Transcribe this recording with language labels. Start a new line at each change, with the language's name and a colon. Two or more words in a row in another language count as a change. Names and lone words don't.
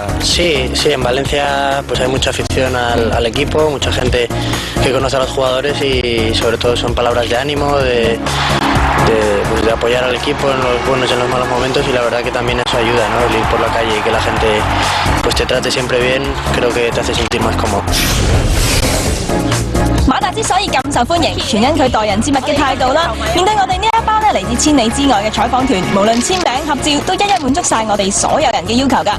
Spanish: Sí, en Valencia pues hay mucha afición al equipo, mucha gente que conoce a los jugadores y sobre todo son palabras de ánimo, de apoyar al equipo en los buenos y en los malos momentos, y la verdad que también eso ayuda, ¿no? El ir por la calle y que la gente pues te trate siempre bien, creo que te hace sentir más cómodo.
Cantonese: 馬達之所以咁受歡迎，全因佢待人接物嘅態度啦。面對我哋呢一班嚟自千里之外嘅採訪團，無論簽名合照都一一滿足晒我哋所有人嘅要求㗎。